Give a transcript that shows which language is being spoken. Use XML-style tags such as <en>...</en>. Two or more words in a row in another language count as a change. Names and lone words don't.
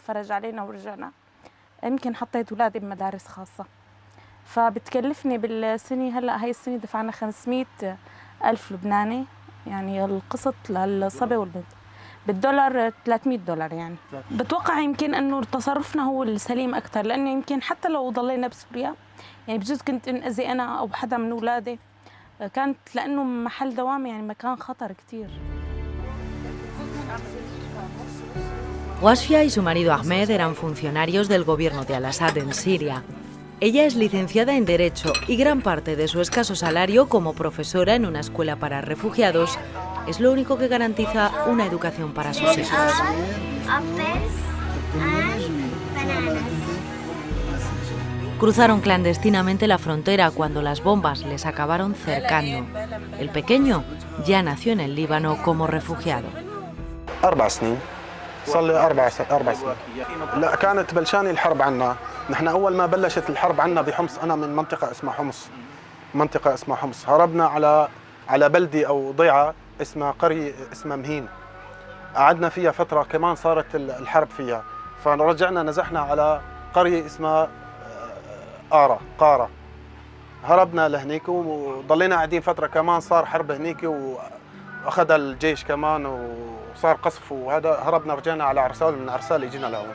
<ar>فرج علينا ورجعنا يمكن حطيت أولادي بمدارس خاصة فبتكلفني بالسنة هلأ هاي السنة دفعنا 500,000 لبناني يعني القسط للصبي والبنت بالدولار $300 يعني بتوقع يمكن انه تصرفنا هو السليم اكثر لانه يمكن حتى لو ضلينا بسوريا يعني بجوز كنت انأذي انا او حدا من اولادي كانت لانه محل دوامي يعني مكان خطر كثير.</ar> <es>Wasfia y su marido Ahmed eran funcionarios del gobierno de Al-Assad en Siria. Ella es licenciada en Derecho y gran parte de su escaso salario como profesora en una escuela para refugiados es lo único que garantiza una educación para sus hijos. Cruzaron clandestinamente la frontera cuando las bombas les acabaron cercando. El pequeño ya nació en el Líbano como refugiado.</es> <ar>4 سنين صار لي 4 سنين. لا كانت بلشاني الحرب عنا. نحن أول ما بلشت الحرب عنا بحمص أنا من منطقة اسمها حمص هربنا على بلدة أو ضيعة اسمها قرية اسمها مهين قعدنا فيها فترة كمان صارت الحرب فيها فرجعنا نزحنا على قرية اسمها قارة هربنا لهنيك وضلينا قاعدين فترة كمان صار حرب هنيك وأخذ الجيش كمان وصار قصف وهذا هربنا رجعنا على عرسال من عرسال اجينا لهون.</ar>